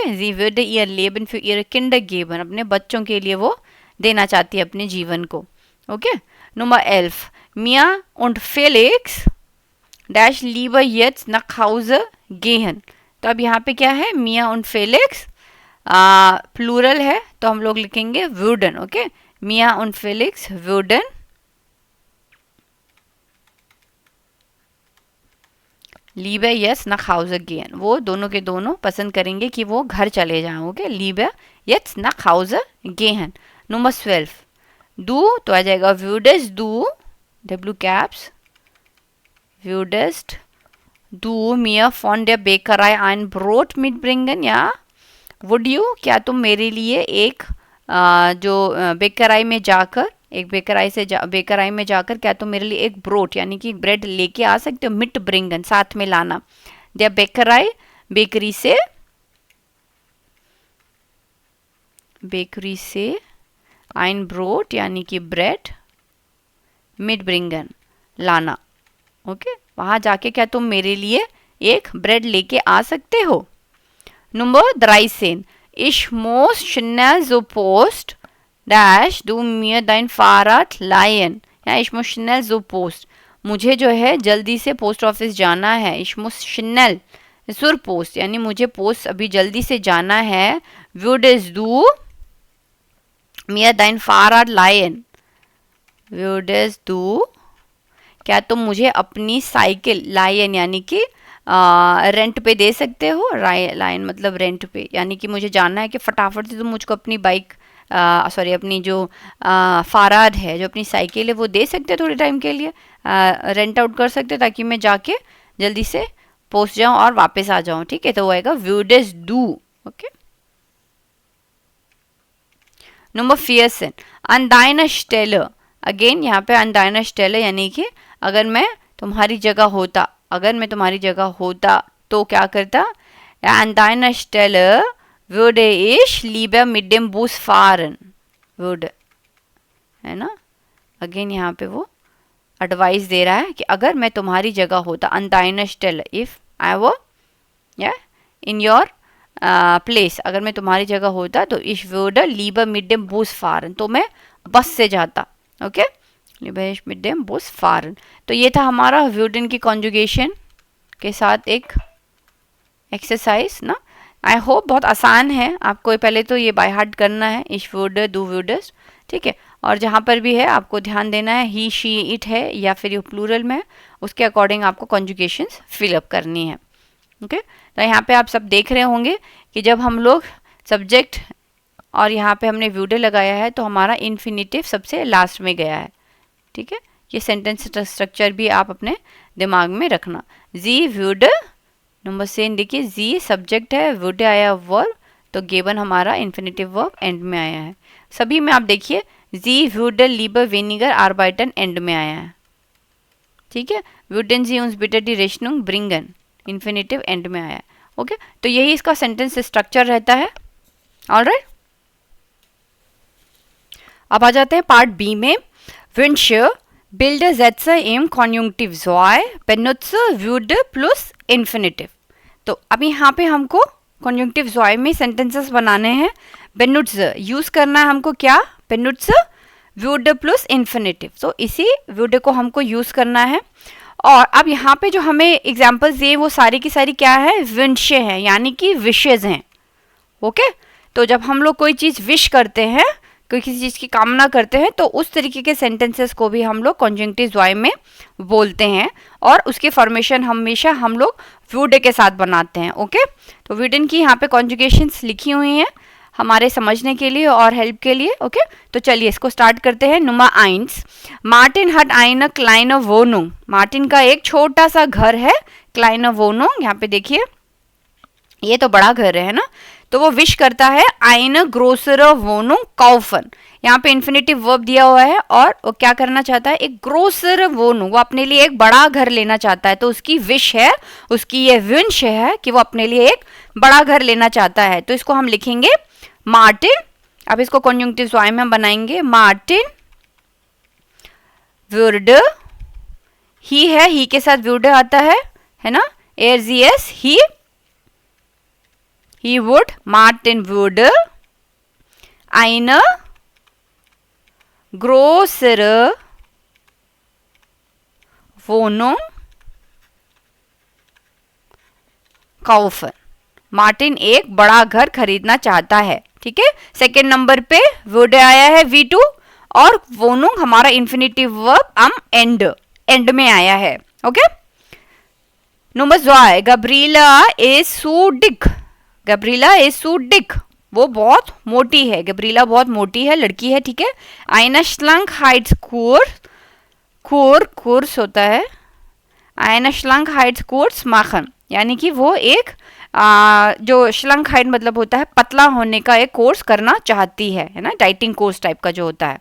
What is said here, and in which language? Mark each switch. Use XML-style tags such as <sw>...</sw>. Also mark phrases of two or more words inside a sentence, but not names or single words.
<de>Sie würde ihr Leben für ihre Kinder geben.</de> <hi>अपने बच्चों के लिए वो देना चाहती है अपने जीवन को. ओके.</hi> <de>Nummer 11. Mia und Felix dash lieber jetzt nach Hause gehen.</de> <hi>तो अब यहाँ पे क्या है? मिया und फेलिक्स प्लूरल है तो हम लोग लिखेंगे würden. ओके.</hi> <de>मिया und फेलिक्स würden lieber jetzt nach Hause gehen.</de> <hi>वो दोनों के दोनों पसंद करेंगे कि वो घर चले जाएं. ओके.</hi> <de>lieber jetzt nach Hause gehen. Nummer 12. Du</de> <hi>तो आ जाएगा</hi> <de>würdest du W caps würdest du mir von der Bäckerei ein Brot mitbringen. Ja,</de> <en>would you,</en> <hi>क्या तुम मेरे लिए एक बेकराई में जाकर, एक बेकराई में जाकर क्या तुम मेरे लिए एक ब्रोट यानी कि ब्रेड लेके आ सकते हो,</hi> <de>mitbringen</de> <hi>साथ में लाना।</hi> <de>der Bäckerei,</de> <hi>बेकरी से</hi> <de>ein Brot</de> <hi>यानी कि ब्रेड,</hi> <de>mitbringen</de> <hi>लाना। ओके, वहां जाके क्या तुम मेरे लिए एक ब्रेड लेके आ सकते हो।</hi> <de>Nummer 13. Ich muss schnell zur Post dash du mir dein Fahrrad leihen। या ich muss schnell zur Post,</de> <hi>मुझे जो है जल्दी से पोस्ट ऑफिस जाना है।</hi> <de>ich muss schnell zur Post</de> <hi>यानी मुझे पोस्ट अभी जल्दी से जाना है।</hi> <de>würdest du mir dein Fahrrad leihen, würdest du,</de> <hi>क्या तुम मुझे अपनी साइकिल, लायन यानी कि रेंट पे दे सकते हो। लाइन मतलब रेंट पे, यानी कि मुझे जानना है कि फटाफट से तुम मुझको अपनी बाइक अपनी जो फाराद है, जो अपनी साइकिल है, वो दे सकते हो थोड़े टाइम के लिए,</hi> <en>rent out</en> <hi>कर सकते हो ताकि मैं जाके जल्दी से पहुंच जाऊं और वापस आ जाऊं। ठीक है, तो वो आएगा</hi> <de>würdest du।</de> <hi>ओके, नंबर 14,</hi> <de>an deiner Stelle।</de> <hi>अगेन यहाँ पे</hi> <de>an deiner Stelle</de> <hi>यानी कि अगर मैं तुम्हारी जगह होता, अगर मैं तुम्हारी जगह होता तो क्या करता।</hi> <de>an deiner Stelle würde ich lieber mit dem Bus fahren, würde,</de> <hi>है ना। अगेन यहाँ पे वो एडवाइस दे रहा है कि अगर मैं तुम्हारी जगह होता,</hi> <de>an deiner Stelle,</de> <en>if I were in your प्लेस,</en> <hi>अगर मैं तुम्हारी जगह होता तो</hi> <de>ich würde lieber mit dem Bus fahren,</de> <hi>तो मैं बस से जाता। ओके,</hi> <de>lieber ich mit dem Bus fahren।</de> <hi>तो ये था हमारा würden की कॉन्जुगेशन के साथ एक एक्सरसाइज ना।</hi> <en>I hope</en> <hi>बहुत आसान है, आपको पहले तो ये</hi> <en>by heart</en> <hi>करना है,</hi> <de>ich würde, du würdest।</de> <hi>ठीक है, और जहाँ पर भी है आपको ध्यान देना है</hi> <en>he, she, it</en> <hi>है या फिर ये प्लूरल में, उसके अकॉर्डिंग आपको कॉन्जुगेशंस फिलअप करनी है। ओके, तो यहाँ पे आप सब देख रहे होंगे कि जब हम लोग सब्जेक्ट और यहाँ पे हमने würde लगाया है तो हमारा इन्फिनिटिव सबसे लास्ट में गया है। ठीक है, ये</hi> <en>sentence structure</en> <hi>भी आप अपने दिमाग में रखना।</hi> <de>Sie würde,</de> <hi>नंबर से देखिए, जी सब्जेक्ट है, würde आया वर्ब, तो गिवन हमारा</hi> <en>infinitive verb</en> <hi>एंड में आया है। सभी में आप देखिए</hi> <de>Sie würde lieber weniger arbeiten</de> <hi>एंड में आया है। ठीक है,</hi> <de>würden Sie uns bitte die Rechnung bringen,</de> <en>infinitive end</en> <hi>में आया है। ओके, तो यही इसका</hi> <en>sentence structure</en> <hi>रहता है। ऑलराइट, अब आ जाते हैं</hi> <en>part B</en> <hi>में।</hi> <de>Wünsche, bilde Sätze im Konjunktiv 2, benutze würde plus Infinitiv।</de> <hi>तो अब यहाँ पे हमको कॉन्जुंक्टिव 2 में सेंटेंसेस बनाने हैं। benutze यूज करना है हमको क्या,</hi> <de>benutze würde plus Infinitiv,</de> <hi>तो इसी würde को हमको यूज करना है। और अब यहाँ पे जो हमें एग्जाम्पल्स दिए वो सारी की सारी क्या है, विंशे हैं, यानी कि विशेज हैं। ओके, तो जब हम लोग कोई चीज़ विश करते हैं, कोई किसी चीज़ की कामना करते हैं, तो उस तरीके के सेंटेंसेस को भी हम लोग कॉन्जंक्टिव द्वय में बोलते हैं और उसकी फॉर्मेशन हमेशा हम लोग वुड के साथ बनाते हैं। ओके, तो वुडन की यहाँ पे कॉन्जुगेशंस लिखी हुई हैं हमारे समझने के लिए और हेल्प के लिए। ओके, तो चलिए इसको स्टार्ट करते हैं।</hi> <de>Nummer 1, मार्टिन hat eine kleine Wohnung।</de> <hi>मार्टिन का एक छोटा सा घर है,</hi> <de>kleine Wohnung,</de> <hi>यहाँ पे देखिए ये तो बड़ा घर है ना, तो वो विश करता है</hi> <de>eine größere Wohnung kaufen।</de> <hi>यहाँ पे इन्फिनिटिव वर्ब दिया हुआ है और वो क्या करना चाहता है, एक</hi> <de>größere Wohnung,</de> <hi>वो अपने लिए एक बड़ा घर लेना चाहता है। तो उसकी विश है, उसकी ये विंश है कि वो अपने लिए एक बड़ा घर लेना चाहता है। तो इसको हम लिखेंगे मार्टिन। अब इसको कॉन्जुंक्टिव द्वय में हम बनाएंगे, मार्टिन würde, ही है, ही के साथ würde आता है ना, एस,</hi> <en>he would,</en> <hi>मार्टिन</hi> <de>würde eine größere Wohnung kaufen।</de> <hi>मार्टिन एक बड़ा घर खरीदना चाहता है। ठीक है, सेकेंड नंबर पे würde आया है V2 और Wohnung हमारा इन्फिनिटिव वर्ब am एंड में आया है। ओके, नंबर 2,</hi> <de>Gabriela ist zu dick। Gabriela ist zu dick,</de> <hi>वो बहुत मोटी है, गब्रीला बहुत मोटी है, लड़की है। ठीक है,</hi> <de>eine Schlankheit</de> <hi>कोर्स होता है,</hi> <de>eine Schlankheit Kurs machen,</de> <hi>यानी कि वो एक जो श्लंकहाइट मतलब होता है पतला होने का एक कोर्स करना चाहती है ना, डाइटिंग कोर्स टाइप का जो होता है।</hi>